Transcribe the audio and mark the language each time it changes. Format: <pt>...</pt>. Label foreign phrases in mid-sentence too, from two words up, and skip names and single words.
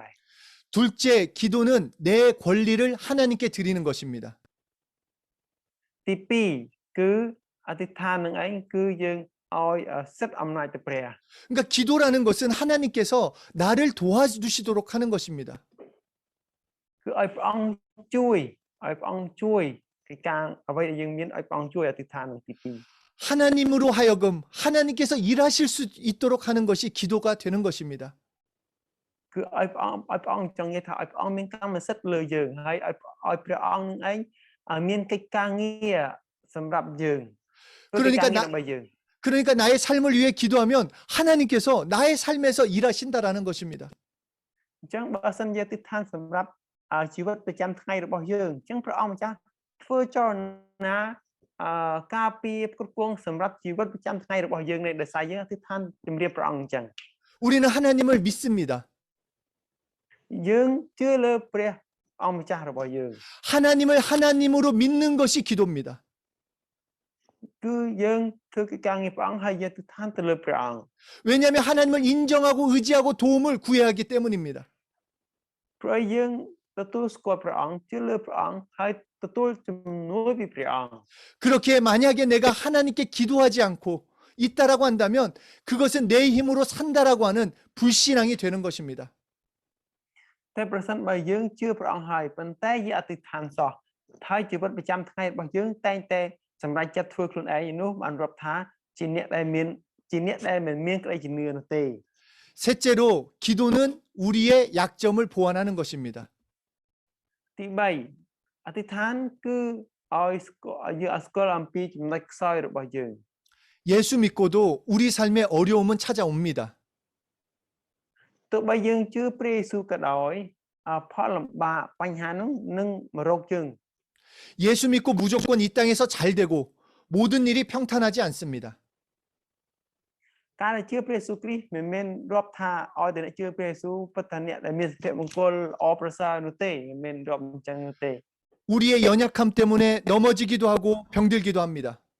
<ko>둘째, 기도는 내 권리를 하나님께 드리는 것입니다.</ko> <km>ទី2គឺអធិដ្ឋាននឹងឯងគឺយើងឲ្យសិទ្ធអំណាចទៅព្រះ</km> <ko>그러니까 기도라는 것은 하나님께서 나를 도와주시도록 하는 것입니다.</ko> <km>គឺឲ្យព្រះអង្គជួយគឺការអ្វីដែលយើងមានឲ្យព្រះអង្គជួយអធិដ្ឋាននឹងទី2</km> <ko>하나님으로 하여금 하나님께서 일하실 수 있도록 하는 것이 기도가 되는 것입니다.</ko> <km>គឺឲ្យព្រះអង្គចង់និយាយថាឲ្យព្រះអង្គមានកម្មសិទ្ធិលើយើងហើយឲ្យព្រះអង្គនឹងឯងមានកិច្ចការងារសម្រាប់យើង</km> <ko>그러니까 나의 삶을 위해 기도하면 하나님께서 나의 삶에서 일하신다라는 것입니다.</ko> <km>អញ្ចឹងបើសិនជាអធិដ្ឋានសម្រាប់ជីវិតប្រចាំថ្ងៃរបស់យើងអញ្ចឹងព្រះអង្គម្ចាស់ធ្វើចលនាការពារគ្រប់គ្រងសម្រាប់ជីវិតប្រចាំថ្ងៃរបស់យើងនេះដោយសារយើងអធិដ្ឋានជំរាបព្រះអង្គអញ្ចឹង</km> <ko>우리는 하나님을 믿습니다.</ko> <km>យើងជឿលើព្រះអង្គម្ចាស់របស់យើង</km> <ko>하나님을 하나님으로 믿는 것이 기도입니다.</ko> <km>គឺយើងធ្វើកិច្ចការងារព្រះអង្គហើយយើងអធិដ្ឋានទៅលើព្រះអង្គ</km> <ko>왜냐하면 하나님을 인정하고 의지하고 도움을 구해야 하기 때문입니다.</ko> <km>ព្រោះយើងទទួលស្គាល់ព្រះអង្គជឿលើព្រះអង្គហើយទទួលជំនួយពីព្រះអង្គ</km> <ko>그렇게 만약에 내가 하나님께 기도하지 않고 있다라고 한다면 그것은 내 힘으로 산다라고 하는 불신앙이 되는 것입니다.</ko> <km>តែប្រសិនបើយើងជឿព្រះអង្គហើយប៉ុន្តែយើងអធិដ្ឋានសោះហើយជីវិតប្រចាំថ្ងៃរបស់យើងតែងតែសម្រេចចិត្តធ្វើខ្លួនឯងនោះបានរាប់ថាជាអ្នកដែលមានក្តីជំនឿនោះទេ</km> <ko>셋째로 기도는 우리의 약점을 보완하는 것입니다.</ko> <km>ទី3អធិដ្ឋានគឺឲ្យយើងស្គាល់អំពីចំណុចខ្សោយរបស់យើង</km> <ko>예수 믿고도 우리 삶에 어려움은 찾아옵니다.</ko> <km>ទោះបីយើងជឿព្រះយេស៊ូវក៏ដោយផលលំបាកបញ្ហានោះនឹងមករកយើង</km> <ko>예수 믿고 무조건 이 땅에서 잘 되고 모든 일이 평탄하지 않습니다.</ko> <km>ការដែលជឿព្រះយេស៊ូវគ្រីស្ទមិនមែនរាប់ថាឲ្យតែអ្នកជឿព្រះយេស៊ូវពិតថាអ្នកដែលមានសុភមង្គលល្អប្រសើរនោះទេមិនមែនរាប់អញ្ចឹងនោះទេ</km> <ko>우리의 연약함 때문에 넘어지기도 하고 병들기도 합니다.</ko>